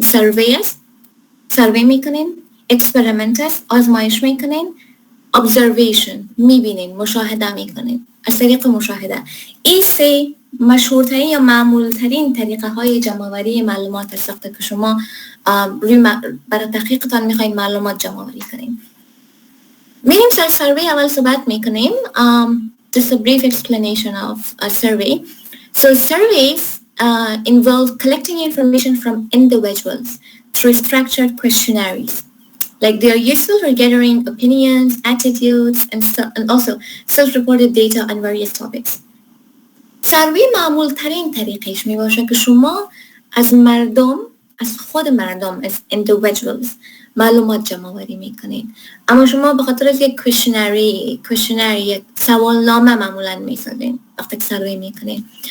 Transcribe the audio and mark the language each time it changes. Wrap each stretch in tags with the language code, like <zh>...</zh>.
<fa>سروی است، سروی میکنین، اکسپریمنت است، آزمایش میکنین، observation میبینین، مشاهده میکنین از طریق مشاهده. این سه مشهورترین یا معمولترین طریقه های جمع‌آوری معلومات است وقتی که شما برای تحقیقتان میخواین معلومات جمع‌آوری کنین. میریم سر سروی اول صحبت میکنیم.</fa> <en>Just a brief explanation of a survey. So surveys involve collecting information from individuals through structured questionnaires. Like they are useful for gathering opinions, attitudes, and also self-reported data on various topics.</en> <fa>سروی معمول ترین طریقش می باشه که شما از مردم، از خود مردم، از individuals معلومات جمع‌آوری میکنین. اما شما به خاطر از یک کوشنری، یک سوالنامه معمولا میسازین وقتی که سروی میکنین.</fa>